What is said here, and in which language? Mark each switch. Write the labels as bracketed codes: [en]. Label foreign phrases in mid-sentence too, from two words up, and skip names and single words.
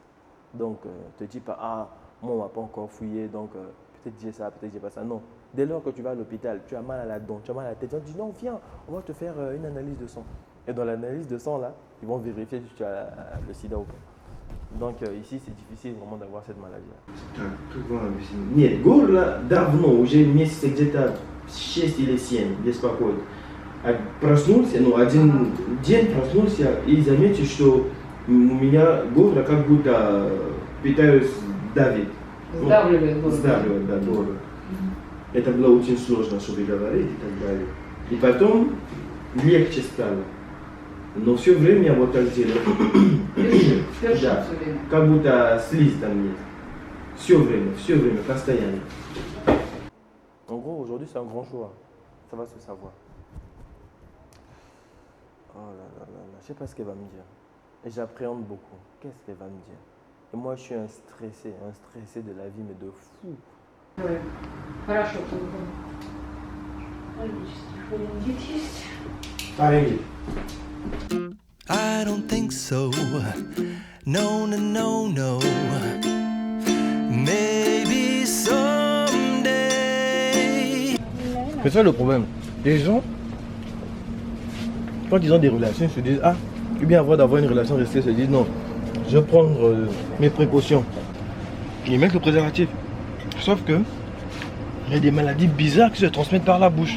[fr] Donc, ne te dis pas, ah, moi, on ne m'a pas encore fouillé, donc peut-être j'ai ça, peut-être j'ai pas ça. Non. Dès lors que tu vas à l'hôpital, tu as mal à la dent, tu as mal à la tête, ils vont te dire, non, viens, on va te faire une analyse de sang. Et dans l'analyse de sang, là, ils vont vérifier si tu as le sida ou pas. Donc, ici, c'est difficile vraiment d'avoir cette maladie-là. [ru] Как вам объяснить? Нет, горло давно, уже месяца где-то 6 или 7 беспокоит. Проснулся, один день проснулся и заметил, что у меня горло как будто пытаюсь давить. Сдавливает горло. Сдавливает, да, горло. Это было очень сложно, чтобы говорить и так далее. И потом легче стало. Но все время вот так делаю. Да, как будто слизь там есть. Все время, постоянно. [fr] En gros, aujourd'hui, c'est un grand choix. Ça va se savoir. Oh là là là là, je sais pas ce qu'elle va me dire. Et j'appréhende beaucoup. Qu'est-ce qu'elle va me dire? Et moi, je suis un stressé de la vie, mais de fou. [ru] Ой, хорошо, холодильник есть. Парень. [en] I don't think so. No, no, no, no. Maybe someday. [fr] c'est ça le problème. Les gens, quand ils ont des relations, ils se disent, ah, ou bien avant d'avoir une relation restée, ils se disent, non, je vais prendre mes précautions. Ils mettent le préservatif. Sauf que, il y a des maladies bizarres qui se transmettent par la bouche.